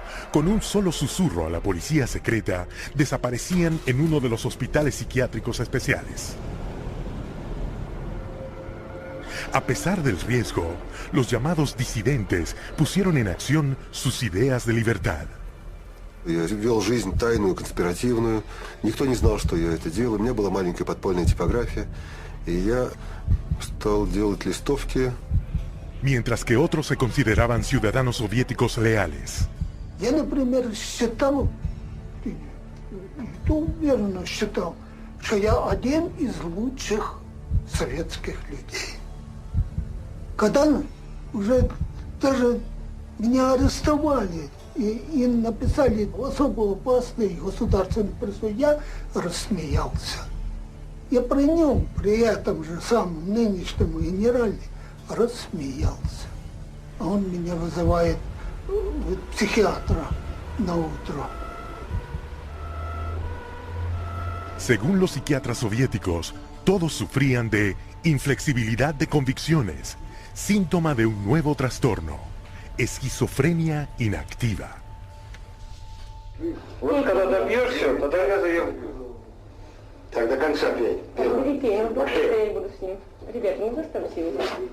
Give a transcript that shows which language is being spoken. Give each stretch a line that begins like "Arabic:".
Spanish: Con un solo susurro a la policía secreta, desaparecían en uno de los hospitales psiquiátricos especiales. A pesar del riesgo, los llamados disidentes pusieron en acción sus ideas de libertad.
Russian: Я вел жизнь тайную, конспиративную. Никто не знал, что я это делаю. У меня была маленькая подпольная типография. И я стал делать листовки.
Spanish: Mientras que otros se consideraban ciudadanos soviéticos leales.
Russian: Я, например, считал, уверенно считал, что я один из лучших советских людей. Когда уже даже меня арестовали и написали особо опасный государственный преступление, я рассмеялся. Я при нем, при этом же самом нынешнем генерале, рассмеялся. А он меня вызывает psiquiatra na utro.
Spanish: Según los psiquiatras soviéticos, todos sufrían de inflexibilidad de convicciones, síntoma de un nuevo trastorno, esquizofrenia inactiva.
Russian: Вот когда добьешься, тогда я заем. Так до конца пей. Перепей, ну больше я буду с ним. Ребята, ну заставьте его.